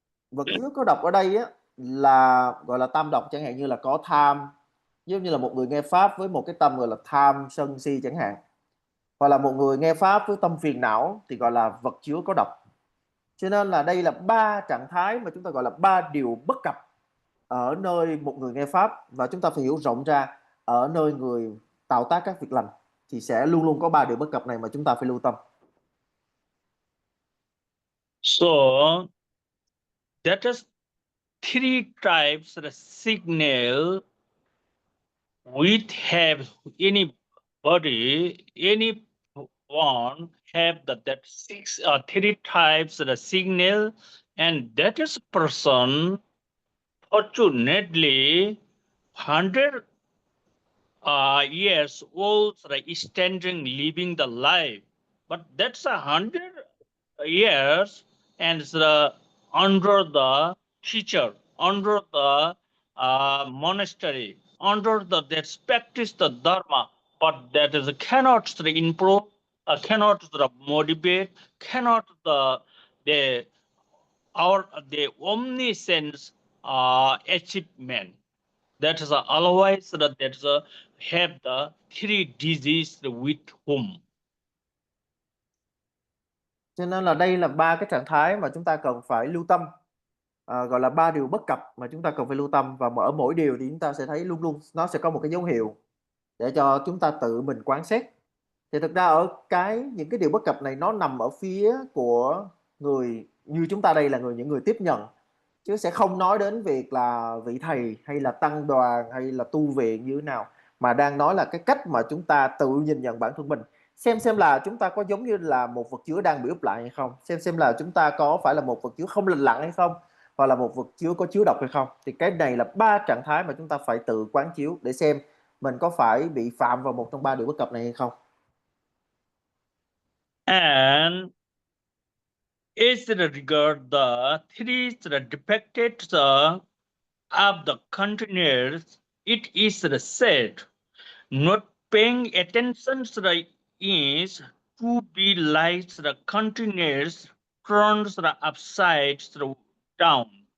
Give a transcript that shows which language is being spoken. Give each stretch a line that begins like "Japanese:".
Vietnamese: Vật chứa có độc ở đây á, là gọi là tam độc, chẳng hạn như là có tham, giống như là một người nghe pháp với một cái tâm gọi là tham sân si chẳng hạn, hoặc là một người nghe pháp với tâm phiền não thì gọi là vật chứa có độc. Cho nên là đây là 3 trạng thái mà chúng ta gọi là 3 điều bất cập ở nơi một người nghe pháp, và chúng ta phải hiểu rộng ra ở nơi người tạo tác các việc lành thì sẽ luôn luôn có 3 điều bất cập này mà chúng ta phải lưu tâm.
English: So that is 3 types of signal which have anybody, anyone have that 3 types of the signal, and that is person fortunately 100 years old, standing living the life, but that's 100 years and under the teacher, under the monastery, under the that practice the dharma, but that is cannot improve, cannot motivate, cannot the omniscience achievement. That is otherwise that is have the 3 disease with whom.
Vietnamese: Cho nên là đây là 3 cái trạng thái mà chúng ta cần phải lưu tâm, gọi là 3 điều bất cập mà chúng ta cần phải lưu tâm. Và ở mỗi điều thì chúng ta sẽ thấy luôn luôn nó sẽ có một cái dấu hiệu để cho chúng ta tự mình quán xét. Thì thực ra ở những cái điều bất cập này nó nằm ở phía của người như chúng ta đây là những người tiếp nhận, chứ sẽ không nói đến việc là vị thầy hay là tăng đoàn hay là tu viện như thế nào, mà đang nói là cái cách mà chúng ta tự nhìn nhận bản thân mình, xem là chúng ta có giống như là một vật chứa đang bị úp lại hay không, xem là chúng ta có phải là một vật chứa không lành lặn hay không, hoặc là một vật chứa có chứa độc hay không. Thì cái này là 3 trạng thái mà chúng ta phải tự quán chiếu để xem mình có phải bị phạm vào một trong 3 điều bất cập này hay không.
English: And as regard the 3 depicted of the containers, it is said, not paying attention is to be like the containers turned upside down,